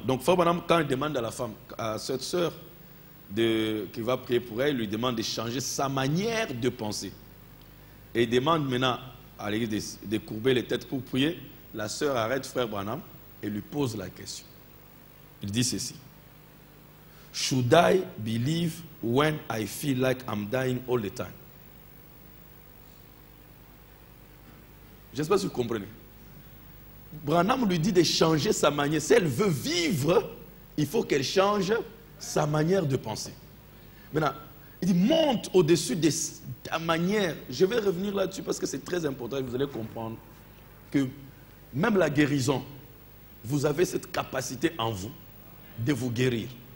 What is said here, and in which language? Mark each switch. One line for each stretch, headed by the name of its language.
French: Donc Frère Branham, quand il demande à la femme, à cette sœur qui va prier pour elle, il lui demande de changer sa manière de penser. Et il demande maintenant à l'église de courber les têtes pour prier. La sœur arrête Frère Branham et lui pose la question. Il dit ceci.
English: Should I believe when I feel like I'm dying all the time?
French: Je ne sais pas si vous comprenez. Branham lui dit de changer sa manière. Si elle veut vivre, il faut qu'elle change sa manière de penser. Maintenant, il dit monte au-dessus de ta manière. Je vais revenir là-dessus parce que c'est très important et vous allez comprendre que même la guérison, vous avez cette capacité en vous de vous guérir.